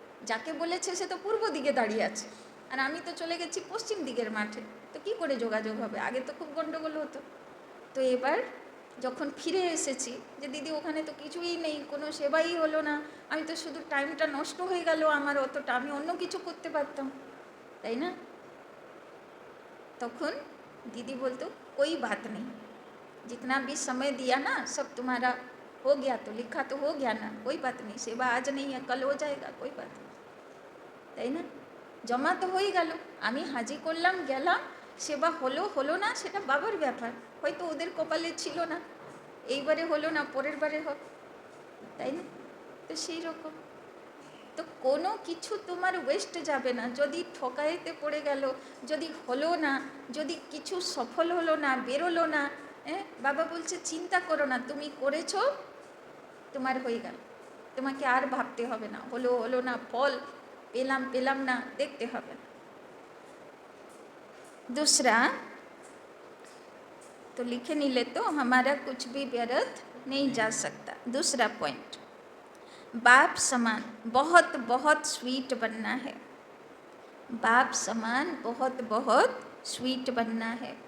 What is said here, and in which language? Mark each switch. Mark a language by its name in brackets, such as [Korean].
[Bangla] যাকে বলেছে সে তো পূর্ব দিকে দাঁড়িয়ে আছে, আর আমি তো চলে গেছি পশ্চিম দিকের মাঠে, তো কি করে যোগাযোগ হবে? আগে তো খুব গণ্ডগোল হতো। তো এবার যখন ফিরে এসেছি, যে দিদি ওখানে তো কিছুই নেই, কোনো সেবাই হলো না, আমি তো শুধু টাইমটা নষ্ট হয়ে গেল আমার অতটা, আমি অন্য কিছু করতে পারতাম, তাই না? তখন দিদি বলতো [Hindi] कोई बात नहीं, जितना भी समय दिया ना सब तुम्हारा हो गया, तो लिखा तो हो गया ना, कोई बात नहीं, सेवा आज नहीं है कल हो जाएगा, कोई बात नहीं, [Bangla] তাই না? জমা তো হয়ে গেল, আমি হাজি করলাম, গেলাম, সেবা হলো হলো না সেটা বাবার ব্যাপার, হয়তো ওদের কপালে ছিল না, এইবারে হলো না, পরের বারে হবে, তাই না? তো সেই রকম তো কোনো কিছু তোমার ওয়েস্ট যাবে না। যদি ঠকাইতে পড়ে গেল, যদি হলো না, যদি কিছু সফল হলো না, বেরোলো না, বাবা বলছে চিন্তা করো না, তুমি করেছো, তোমার হয়ে গেল, তোমাকে আর ভাবতে হবে না, হলো হলো না, ফল পেলাম পেলাম না, দেখতে হবে না। [Hindi] दूसरा, तो लिखे नहीं ले तो हमारा कुछ भी व्यर्थ नहीं जा सकता। दूसरा पॉइंट, बाप समान बहुत बहुत स्वीट बनना है। बाप समान बहुत बहुत स्वीट बनना है।